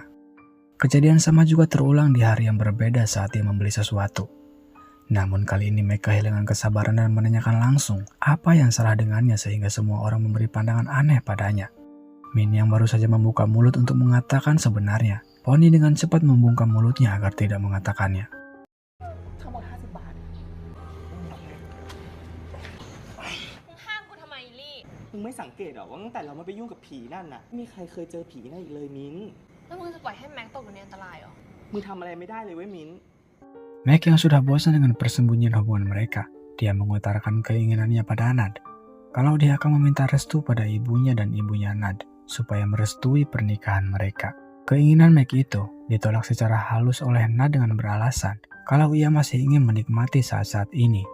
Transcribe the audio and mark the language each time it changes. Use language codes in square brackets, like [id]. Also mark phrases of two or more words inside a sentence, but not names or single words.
[id] Kejadian sama juga terulang di hari yang berbeda saat dia membeli sesuatu. Namun kali ini Meg kehilangan kesabaran dan menanyakan langsung apa yang salah dengannya sehingga semua orang memberi pandangan aneh padanya. Min yang baru saja membuka mulut untuk mengatakan sebenarnya, Pony dengan cepat membungkam mulutnya agar tidak mengatakannya. [th] ทั้งหมด50 บาท มึงห้ามกูทำไมลี่ มึงไม่สังเกตหรอว่าตั้งแต่เราไม่ไปยุ่งกับผีนั่นน่ะมีใครเคยเจอผีนั่นอีกเลยมิ้น แล้วมึงจะปล่อยให้แม็กตกอยู่ในอันตรายเหรอ มึงทำอะไรไม่ได้เลยเว้ยมิ้น [id] Meg yang sudah bosan dengan persembunyian hubungan mereka, dia mengutarakan keinginannya pada Nad. Kalau dia akan meminta restu pada ibunya dan ibunya Nad, supaya merestui pernikahan mereka. Keinginan Meg itu ditolak secara halus oleh Nad dengan beralasan kalau ia masih ingin menikmati saat-saat ini.